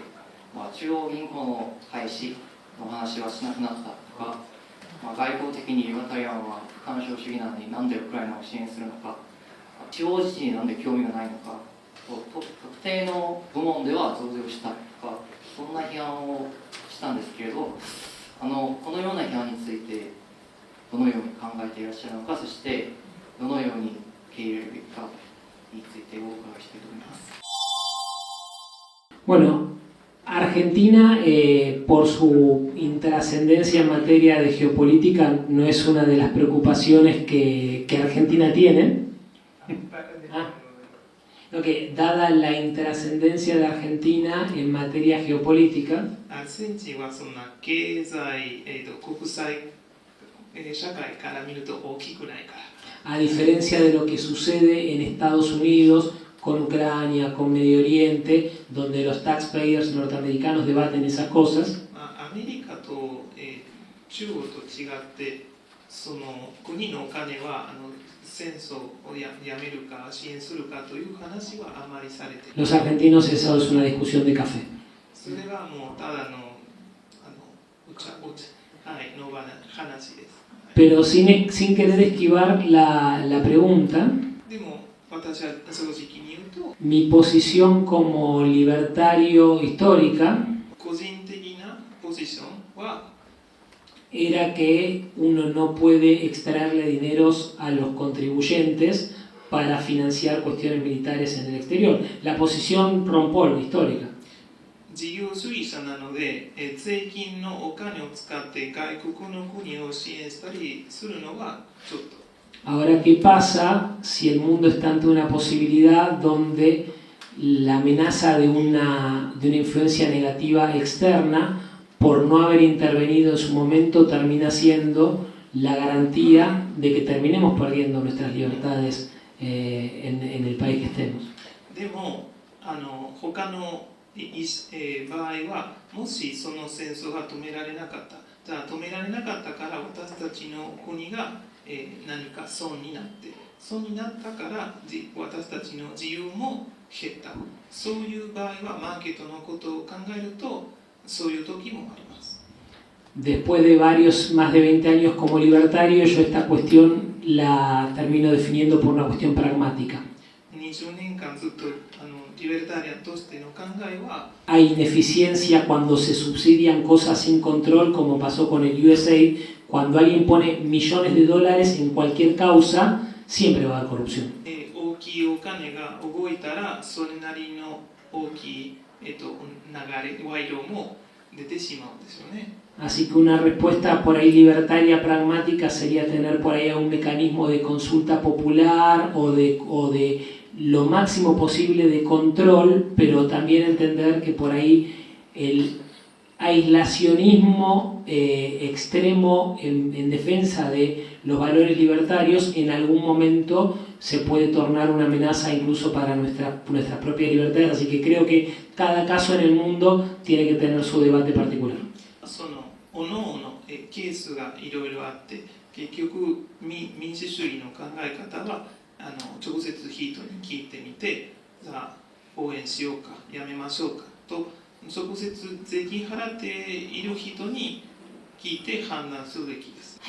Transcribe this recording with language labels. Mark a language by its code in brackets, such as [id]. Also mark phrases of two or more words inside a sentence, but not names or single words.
[ja] 中央銀行の廃止の話はしなくなったとか、外交的にリバタリアンは不干渉主義なのになんでウクライナを支援するのか、地方自治になんで興味がないのか、特定の部門では増税をしたいとか、そんな批判をしたんですけれど、このような批判についてどのように考えていらっしゃるのか、そしてどのように受け入れるべきかについてお伺いしたいと思います。 [es] Bueno, Argentina, por su intrascendencia en materia de geopolítica, no es una de las preocupaciones que Argentina tiene. Dada la intrascendencia de Argentina en materia geopolítica, [ja] アルゼンチンはそんな経済、国際、社会から見ると大きくないから。 [es] a diferencia de lo que sucede en Estados Unidos, con Ucrania, con Medio Oriente, donde los taxpayers norteamericanos debaten esas cosas. [ja] アメリカと、中国と違ってその国のお金は戦争をやめるか支援するかという話はあまりされていない。 [es] Los argentinos, eso es una discusión de café. [ja] それはもうただのの話です。 [es] Pero sin querer esquivar la pregunta, [ja] でも私は正直に言うと、 [es] mi posición como libertario histórica [ja] 個人的なポジションは [es] era que uno no puede extraerle dineros a los contribuyentes para financiar cuestiones militares en el exterior. La posición Ron-Paul histórica. [ja] 自由主義者なので、税金のお金を使って外国の国を支援したりするのはちょっと。 [es] Ahora, ¿qué pasa si el mundo está ante una posibilidad donde la amenaza de una influencia negativa externa, por no haber intervenido en su momento, termina siendo la garantía de que terminemos perdiendo nuestras libertades en el país que estemos. [ja] でも他の場合はもしその戦争が止められなかったじゃあ止められなかったから私たちの国が何か損になったから私たちの自由も減ったそういう場合はマーケットのことを考えるとそういう時もあります。 [es] Después de más de 20 años como libertario, yo esta cuestión la termino definiendo por una cuestión pragmática. [ja] 20 年間ずっとリベルタリアンとしての考えは [es] Hay ineficiencia cuando se subsidian cosas sin control, como pasó con el USAID. Cuando alguien pone millones de dólares en cualquier causa, siempre va a haber corrupción. [ja] 大きいお金が動いたらそれなりの大きい、流れ賄賂も出てしまうんですよね。 [es] Así que una respuesta por ahí libertaria, pragmática, sería tener por ahí un mecanismo de consulta popular o de lo máximo posible de control, pero también entender que por ahí el aislacionismo extremo en defensa de los valores libertarios en algún momento se puede tornar una amenaza incluso para nuestras propias libertades. Así que creo que cada caso en el mundo tiene que tener su debate particular. [ja] 各々ケースがいろいろあって結局民主主義の考え方は直接人に聞いてみてじゃあ応援しようかやめましょうかと直接税金払っている人に聞いて判断するべきです。